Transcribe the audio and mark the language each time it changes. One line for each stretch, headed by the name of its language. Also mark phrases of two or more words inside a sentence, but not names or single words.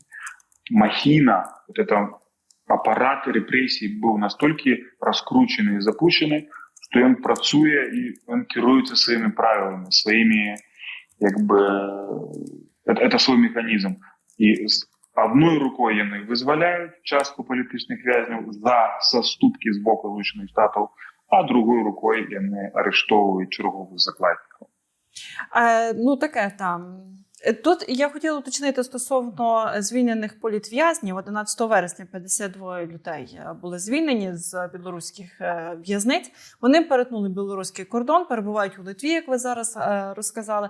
Belarusian: Махіна, апарат рэпрэсій быў настолькі раскручаны і запущены, што ён працуе і ён кіруецца сваімі правіламі, сваімі,
Russian: это свой
Belarusian: механізм. І з адной рукой яны вызваляюць частку палітычных вязняў за саступкі з боку Злучаных Штатаў, а другой рукой яны арыштоўваюць чарговых закладнікаў.
Ukrainian: Таке там. Тут я хотіла уточнити стосовно звільнених політв'язнів. 11 вересня 52 людей були звільнені з білоруських в'язниць. Вони перетнули білоруський кордон, перебувають у Литві, як ви зараз розказали.